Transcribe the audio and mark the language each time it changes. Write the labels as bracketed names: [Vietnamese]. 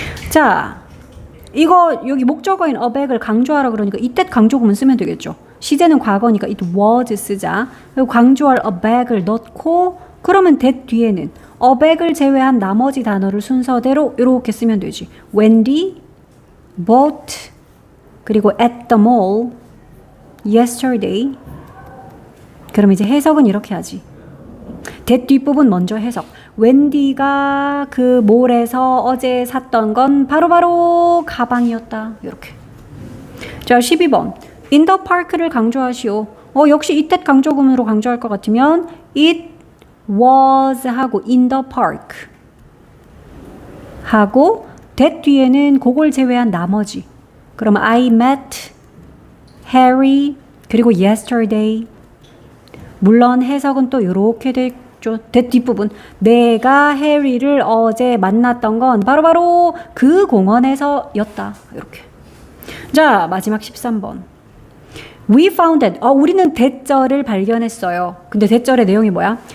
[Korean] 자, 이거 여기 목적어인 aback을 강조하라 그러니까 이때 강조 구문 쓰면 되겠죠. 시제는 과거니까 it was 쓰자. 그리고 강조할 aback을 넣고 그러면 that 뒤에는 aback을 제외한 나머지 단어를 순서대로 이렇게 쓰면 되지. [English] Wendy bought 그리고 at the mall yesterday. [Korean] 그럼 이제 해석은 이렇게 하지. that 뒷부분 먼저 해석. 웬디가 그 몰에서 어제 샀던 건 바로 가방이었다. 이렇게. 자, 12번. in the park를 강조하시오. 역시 it that 강조구문으로 강조할 것 같으면 it was 하고 in the park 하고 that 뒤에는 그걸 제외한 나머지. [English] 그럼 I met Harry 그리고 yesterday. [Korean] 물론 해석은 또 이렇게 됐죠. that 뒷부분. 내가 해리를 어제 만났던 건 바로 그 공원에서였다. 이렇게. 자, 마지막 13번. We found that. 우리는 대절을 발견했어요. 근데 대절의 내용이 뭐야?